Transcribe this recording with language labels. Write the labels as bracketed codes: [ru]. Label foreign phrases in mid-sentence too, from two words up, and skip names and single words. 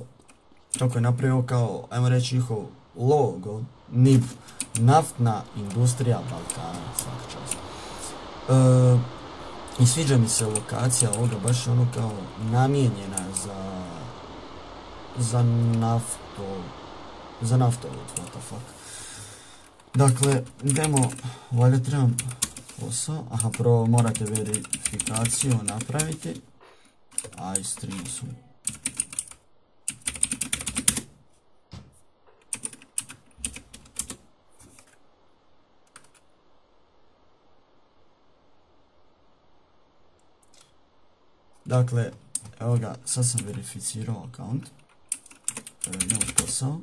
[hr] Kako je napravio kao, ajmo reći, njihov logo. NIB. Naftna industrija Balkana. Svaka čast. I sviđa mi se lokacija ovoga. Baš ono kao namijenjena za naftovod. [en] What the fuck. [hr] Dakle, idemo, valjda trebam posao, prvo morate verifikaciju napraviti, stream su. Dakle, evo ga, sad sam verificirao account, idemo posao.